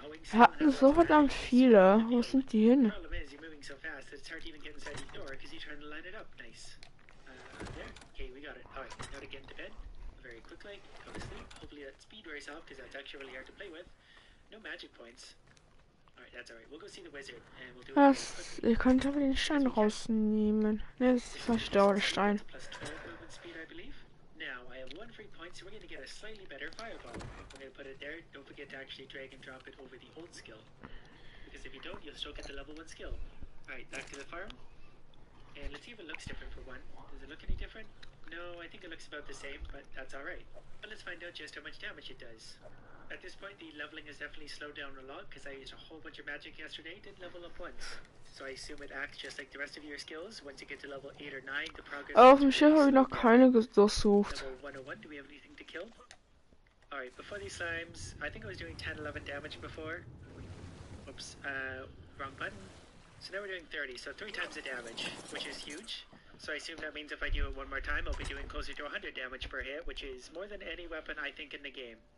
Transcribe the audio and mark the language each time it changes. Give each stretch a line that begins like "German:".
German: Wir hatten so verdammt viele. Wo sind die hin?
English: Problem is, you're moving so fast that it's hard to even get inside the door because you're trying to line it up. Nice. There. Okay, we got it. Alright, now to get into bed. Very quickly. Go to sleep. Hopefully that speed wears off because that's actually really hard to play with. No magic points. Alright, that's alright. We'll go see the wizard and we'll do it very quickly.
German: Ihr könnt aber den Stein rausnehmen. Ne, das ist falsch, der Stein.
English: Plus 12 movement speed, I believe. Now, I have 1 free point, so we're going to get a slightly better fireball. We're going to put it there. Don't forget to actually drag and drop it over the old skill. Because if you don't, you'll still get the level 1 skill. Alright, back to the farm. And let's see if it looks different for one. Does it look any different? No, I think it looks about the same, but that's alright. But let's find out just how much damage it does. At this point, the leveling has definitely slowed down a lot because I used a whole bunch of magic yesterday. Didn't level up once. So I assume it acts just like the rest of your skills. Once you get to level 8 or 9, the progress...
German: Auf dem Schiff habe ich noch keine durchsucht.
English: Level 101, do we have anything to kill? Alright, before these slimes, I think I was doing 10, 11 damage before. Oops, wrong button. So now we're doing 30, so 3 times the damage, which is huge. So I assume that means if I do it one more time, I'll be doing closer to 100 damage per hit, which is more than any weapon I think in the game.